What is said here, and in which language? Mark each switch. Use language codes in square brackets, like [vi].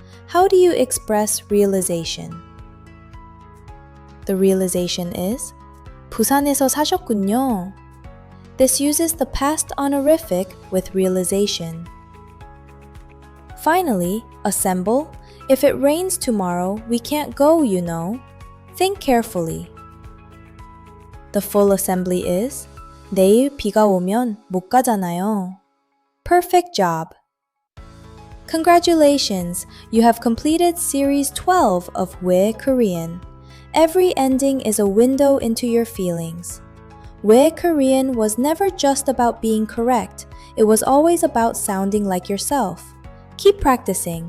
[en] How do you express realization? The realization is [ko] 부산에서 사셨군요. [en] This uses the past honorific with realization. Finally, assemble. If it rains tomorrow, we can't go, you know. Think carefully. The full assembly is [ko] 내일 비가 오면 못 가잖아요. [en] Perfect job. Congratulations, you have completed Series 12 of 왜 Korean. Every ending is a window into your feelings. 왜 Korean was never just about being correct, it was always about sounding like yourself. Keep practicing.